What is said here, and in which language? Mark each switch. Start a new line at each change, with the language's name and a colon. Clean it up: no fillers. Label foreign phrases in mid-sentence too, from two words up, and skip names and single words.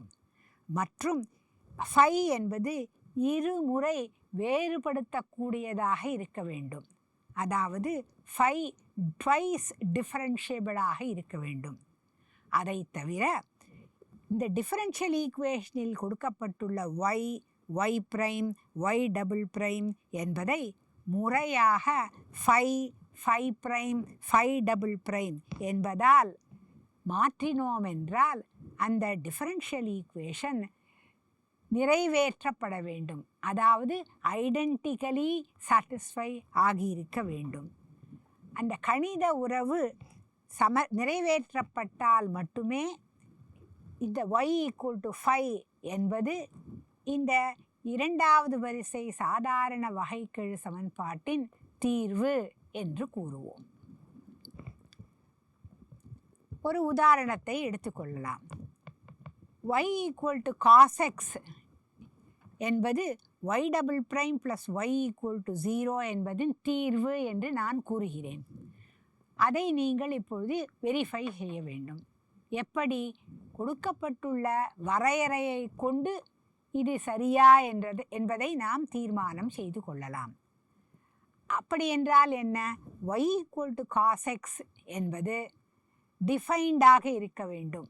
Tamil: மற்றும் phi என்பது இருமுறை வேறுபடுத்தக்கூடியதாக இருக்க வேண்டும், அதாவது phi
English: twice differentiable
Tamil: இருக்க வேண்டும். அதை தவிர இந்த
English: differential equation
Tamil: கொடுக்கப்பட்டுள்ள y, y', y" என்பதை முறையாக phi, phi', phi" என்பதால் மாற்றினோம் என்றால் அந்த
English: differential equation
Tamil: நிறைவேற்றப்பட வேண்டும், அதாவது
English: identically satisfy
Tamil: ஆகியிருக்க வேண்டும். அந்த கணித உறவு நிறைவேற்றப்பட்டால் மட்டுமே இந்த y = phi என்பது இந்த இரண்டாவது வரிசை சாதாரண வகைக்கெழு சமன்பாட்டின் தீர்வு என்று கூறுவோம். ஒரு உதாரணத்தை எடுத்துக்கொள்ளலாம். y = cos x என்பது y" + y = 0 என்பதின் தீர்வு என்று நான் கூறுகிறேன். அதை நீங்கள் இப்பொழுது வெரிஃபை செய்ய வேண்டும். எப்படி? கொடுக்கப்பட்டுள்ள வரையறையை கொண்டு இது சரியா என்பதை நாம் தீர்மானம் செய்து கொள்ளலாம். அப்படி என்றால் என்ன? y = cos x என்பது டிஃபைன்டாக இருக்க வேண்டும்.